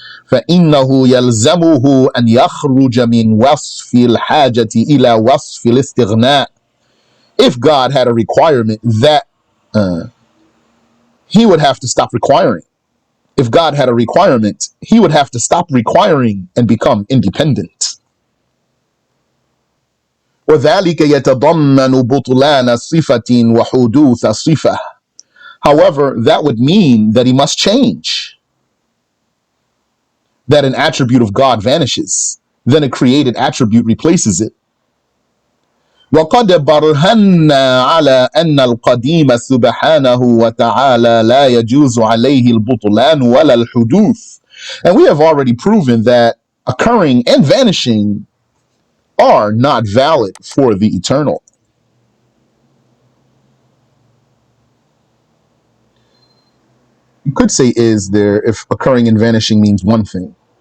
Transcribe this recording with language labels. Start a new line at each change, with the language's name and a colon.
Arabic: فإنه يلزمه أن يخرج من وصف الحاجة إلى وصف الاستغناء.
English: If God had a requirement, that he would have to stop requiring. If God had a requirement, he would have to stop requiring and become independent.
Arabic: وذلك يتضمن بطلان صفة وحدوث صفة.
English: However, that would mean that he must change, that an attribute of God vanishes, then a created attribute replaces it.
Arabic: وقد برهنا على أن القديم سبحانه وتعالى لا يجوز عليه البطلان ولا الحدوث.
English: And we have already proven that occurring and vanishing are not valid for the eternal. You could say is there if occurring and vanishing means one thing.